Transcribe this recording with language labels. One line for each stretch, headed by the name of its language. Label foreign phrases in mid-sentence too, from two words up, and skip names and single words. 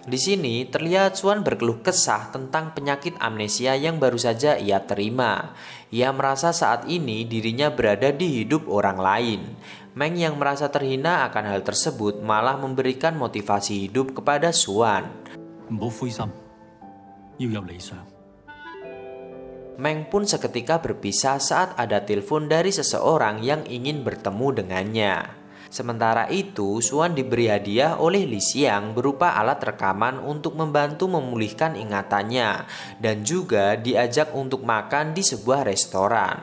Indonesian: Di sini terlihat Suan berkeluh kesah tentang penyakit amnesia yang baru saja ia terima. Ia merasa saat ini dirinya berada di hidup orang lain. Meng yang merasa terhina akan hal tersebut malah memberikan motivasi hidup kepada Suan.
Cantonese: 唔好灰心，要有理想。
Indonesian: Meng pun seketika berpisah saat ada telepon dari seseorang yang ingin bertemu dengannya. Sementara itu, Suan diberi hadiah oleh Li Xiang berupa alat rekaman untuk membantu memulihkan ingatannya dan juga diajak untuk makan di sebuah restoran.